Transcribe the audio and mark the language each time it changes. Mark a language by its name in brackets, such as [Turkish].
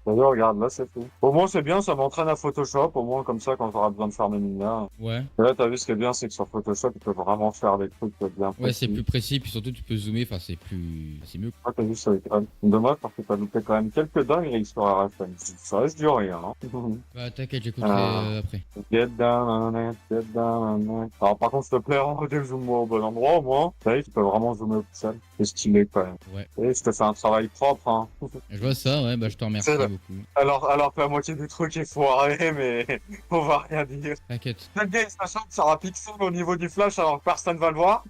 [French] D'ailleurs, regarde, là, c'est tout. Au moins, c'est bien, ça m'entraîne à Photoshop. Au moins, comme ça, quand j'aurai besoin de faire mes minas. Ouais. Et là, t'as vu ce qui est bien, c'est que sur Photoshop, tu peux vraiment faire des trucs bien précis. Ouais, c'est plus précis, puis surtout tu peux zoomer, enfin c'est mieux. Ah, t'as vu, ça va être quand même dommage parce que t'as loupé quand même quelques dingueries sur RFM. Ça reste du rien, hein. Bah t'inquiète, j'écouterai après. [English] Get down on it, get down on it. [French] Alors par contre, s'il te plaît, zoom-moi au bon endroit, au moins. Vous savez, tu peux vraiment zoomer au pixel. C'est stylé quand même. Ouais. Et je te fais un travail propre, hein. Je vois ça, ouais, bah je te remercie beaucoup. Alors que la moitié du truc est foiré, mais on va rien dire. T'inquiète. Le gars, sachant que ça aura pixel au niveau du flash alors que personne va le voir.